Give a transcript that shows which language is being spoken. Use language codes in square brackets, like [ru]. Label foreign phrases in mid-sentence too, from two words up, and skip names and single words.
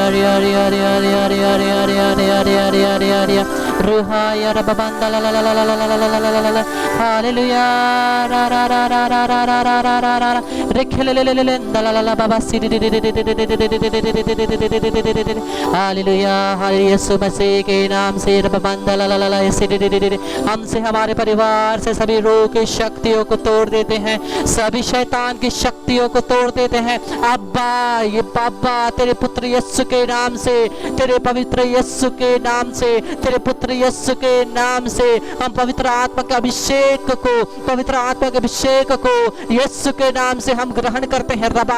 [hi] Ruhaya rababanda la la la la la la la la la la la la. Hallelujah. Ra ra ra ra ra ra ra ra ra ra ra. Rekhelelelelenda la la la baba si di di di di di di di di di di di di. Hallelujah. हरे यीशु मसीह के नाम से रबबंदा ला ला ला ला ऐसे हमसे हमारे परिवार से से सभी रोग की शक्तियों को तोड़ देते हैं, सभी शैतान की शक्तियों को तोड़ देते हैं। अब्बा, ये बाबा तेरे पुत्र यीशु के नाम से, तेरे पवित्र यीशु के नाम से, तेरे पुत्र यीशु के नाम से हम पवित्र आत्मा के अभिषेक को, पवित्र आत्मा के अभिषेक को यीशु के नाम से हम ग्रहण करते हैं।